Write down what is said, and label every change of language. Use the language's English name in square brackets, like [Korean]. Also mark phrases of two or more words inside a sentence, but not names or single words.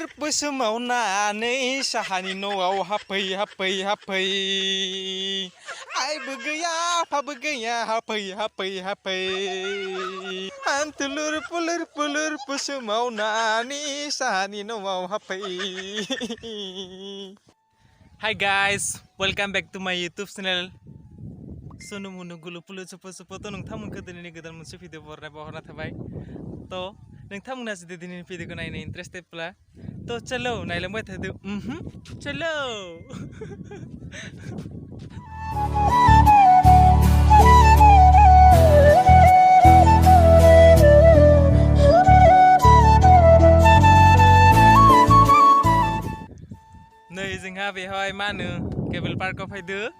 [Bodo] सोमावनानै साहानि न'आव हाबफै हाबफै हाबफै आइबो गैया आफाबो गैया हाबफै हाबफै हाबफै आंथुलुर पुलुर पुलुर सोमावनानै साहानि न'आव हाबफै. [English] Hi guys, welcome back to my YouTube channel. Sunu munu gulu pulu cepu-cepu [Bodo] to nोंथांमोनखौ दिनैनि गोदान मोनसे भिडिअ बहरना थाबाय. तो नोंथांमोना जुदि दिनैनि भिडिअखौ नायनो इन्टारेस्टेडब्ला तो चलो नायलांबाय थादो. चलो. नै जोंहा बेहाय मा होनो केबल पार्कआव फैदो.